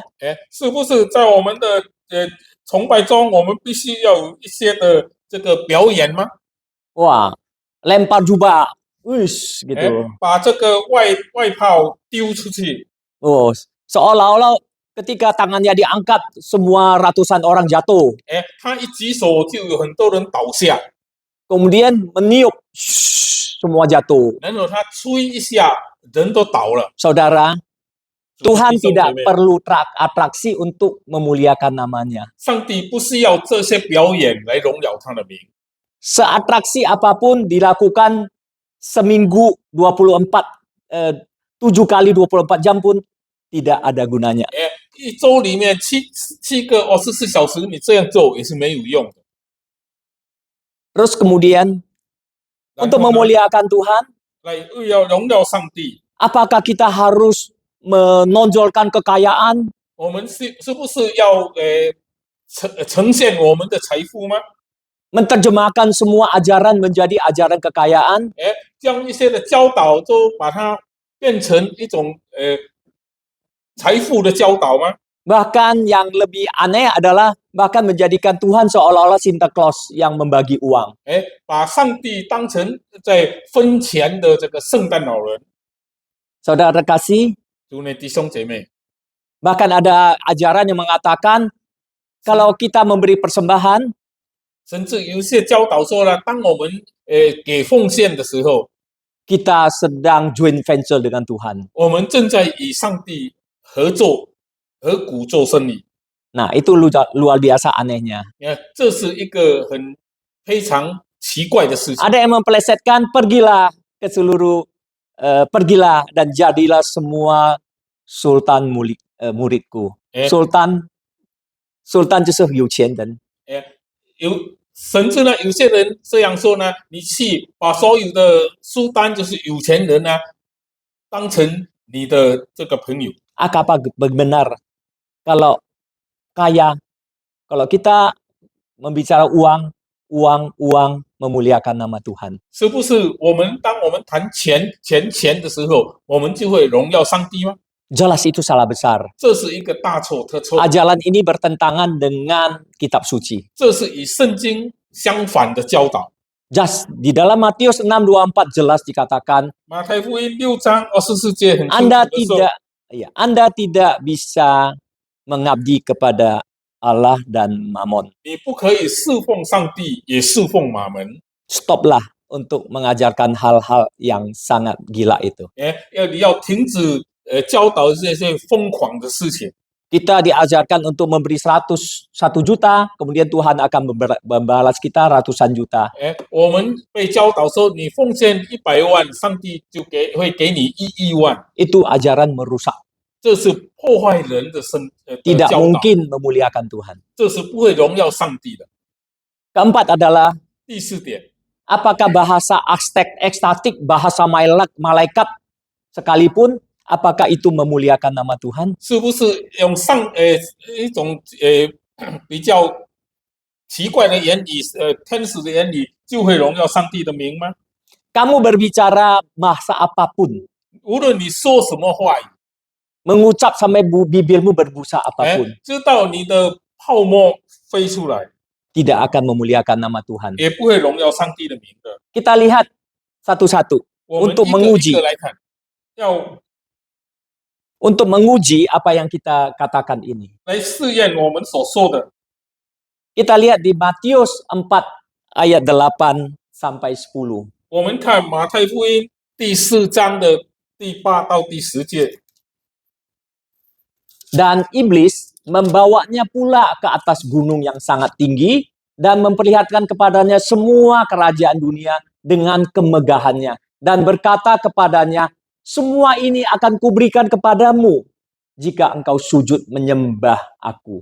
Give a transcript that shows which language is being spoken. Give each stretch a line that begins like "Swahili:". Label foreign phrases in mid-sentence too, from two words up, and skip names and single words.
Chinese: 是不是在我们的崇拜中，我们必须要有一些的这个表演吗？
Indonesian: Wah, lempar jubah, wish gitu.
Chinese: 把这个外炮丢出去，
Indonesian: Oh, seolah-olah ketika tangannya diangkat, semua ratusan orang jatuh.
Chinese: 他一举手就有很多人倒下，
Indonesian: Kemudian meniup, semua jatuh.
Chinese: 然后他吹一下，人都倒了。
Indonesian: Saudara,
Chinese: 主内
Indonesian: Tuhan
Chinese: 弟兄姐
Indonesian: tidak
Chinese: 妹
Indonesian: perlu atraksi untuk memuliakan namanya.
Chinese: 上帝不是要这些表演来荣耀他的名，
Indonesian: Seatraksi apapun dilakukan seminggu 7 kali 24 jam pun tidak ada gunanya.
Chinese: 一周里面七个24小时，你这样做也是没有用的。
Indonesian: Terus kemudian
Chinese: 然
Indonesian: untuk
Chinese: 后呢
Indonesian: memuliakan Tuhan,
Chinese: 来要荣耀上帝，
Indonesian: Apakah kita harus menonjolkan kekayaan?
Chinese: 我们是不是要呈现我们的财富吗？
Indonesian: Menerjemahkan semua ajaran menjadi ajaran kekayaan?
Chinese: 将一些的教导都把它变成一种财富的教导吗？
Indonesian: Bahkan yang lebih aneh adalah bahkan menjadikan Tuhan seolah-olah Santa Claus yang membagi uang.
Chinese: 把上帝当成在分钱的这个圣诞老人。
Indonesian: Saudara kasih,
Chinese: 主内弟兄姐妹，
Indonesian: bahkan ada ajaran yang mengatakan kalau kita memberi persembahan,
Chinese: 甚至有一些教导说了，当我们给奉献的时候，
Indonesian: kita sedang
English: joint venture
Indonesian: dengan Tuhan.
Chinese: 我们正在与上帝合作、合股做生意。
Indonesian: Nah, itu luar biasa anehnya.
Chinese: 你看，这是一个非常奇怪的事情。
Indonesian: Ada yang mempelesetkan, pergilah ke seluruh, pergilah dan jadilah semua sultan muridku.
Chinese: Sultan 就是有钱人。甚至呢，有些人这样说呢，你去把所有的书单就是有钱人呢，当成你的这个朋友。
Indonesian: Apa benar kalau kaya, kalau kita membicara uang memuliakan nama Tuhan?
Chinese: 是不是当我们谈钱的时候，我们就会荣耀上帝吗？
Indonesian: Jelas itu salah besar.
Chinese: 这是一个大错特错。
Indonesian: Ajaran ini bertentangan dengan kitab suci.
Chinese: 这是与圣经相反的教导。
Indonesian: Di dalam Matius 6:24 jelas dikatakan,
Chinese: 马太福音6章24节很清楚
Indonesian: Anda
Chinese: 的说，
Indonesian: Anda tidak bisa mengabdi kepada Allah dan Mammon.
Chinese: 你不可以侍奉上帝，也侍奉马门。
Indonesian: Stoplah untuk mengajarkan hal-hal yang sangat gila itu.
Chinese: 你要停止教导这些疯狂的事情。
Indonesian: Kita diajarkan untuk memberi 1 juta, kemudian Tuhan akan membalas kita ratusan juta.
Chinese: 我们被教导说，你奉献100万，上帝就会给你1亿万。
Indonesian: Itu ajaran merusak.
Chinese: 这是破坏人的教
Indonesian: Tidak
Chinese: 导，
Indonesian: mungkin memuliakan Tuhan.
Chinese: 这是不会荣耀上帝的。
Indonesian: Keempat adalah,
Chinese: 第4点，
Indonesian: apakah bahasa ekstatik, bahasa malaikat sekalipun, apakah itu memuliakan nama Tuhan?
Chinese: 是不是用一种比较奇怪的言语，天使的言语就会荣耀上帝的名吗？
Indonesian: Kamu berbicara bahasa apapun,
Chinese: 无论你说什么话语，
Indonesian: mengucap sampai bibirmu berbusa apapun,
Chinese: 知道你的泡沫飞出来，
Indonesian: tidak akan memuliakan nama Tuhan.
Chinese: 也不会荣耀上帝的名的。
Indonesian: Kita lihat satu-satu
Chinese: 我们
Indonesian: untuk
Chinese: 一个
Indonesian: menguji
Chinese: 一个来看，要
Indonesian: untuk menguji apa yang kita katakan ini.
Chinese: 来试验我们所说的。
Indonesian: Kita lihat di Matius 4 ayat 8 sampai 10.
Chinese: 我们看马太福音第4章的第8到第10节。
Indonesian: Dan iblis membawanya pula ke atas gunung yang sangat tinggi dan memperlihatkan kepadanya semua kerajaan dunia dengan kemegahannya dan berkata kepadanya, semua ini akan kuberikan kepadamu jika engkau sujud menyembah aku.